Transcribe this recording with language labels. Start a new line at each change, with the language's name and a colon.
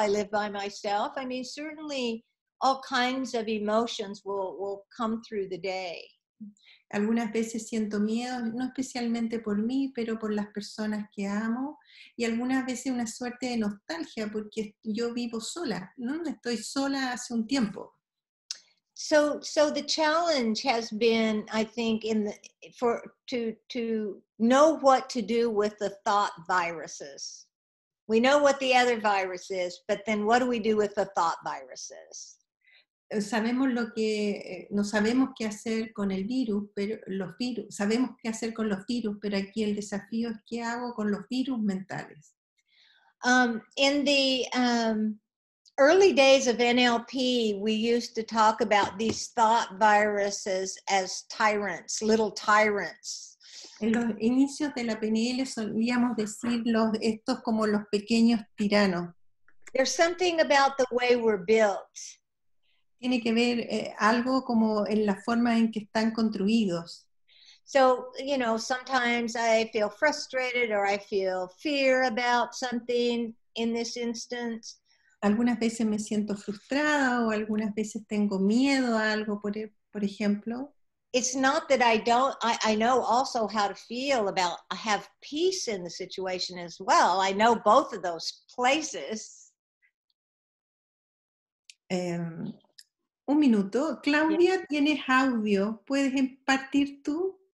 English: I live by myself. I mean, certainly all kinds of emotions will come through the day.
Spanish: Algunas veces siento miedo, no especialmente por mí, pero por las personas que amo, y algunas veces una suerte de nostalgia porque yo vivo sola, ¿no? Estoy sola hace un tiempo.
English: So the challenge has been, I think, to know what to do with the thought viruses. We know what the other virus is, but then what do we do with the thought viruses?
Spanish: sabemos no sabemos qué hacer con el virus, pero sabemos qué hacer con los virus, pero aquí el desafío es qué hago con los virus mentales.
English: In the early days of NLP, we used to talk about these thought viruses as tyrants, little tyrants.
Spanish: En los inicios de la PNL solíamos decir estos como los pequeños tiranos.
English: There's something about the way we're built.
Spanish: Tiene que ver algo como en la forma en que están construidos.
English: So, sometimes I feel frustrated or I feel fear about something in this instance.
Spanish: Algunas veces me siento frustrada o algunas veces tengo miedo a algo, por ejemplo.
English: It's not that I know also how to feel about, I have peace in the situation as well. I know both of those places.
Spanish: Un minuto. Claudia, tienes audio. ¿Puedes impartir tú?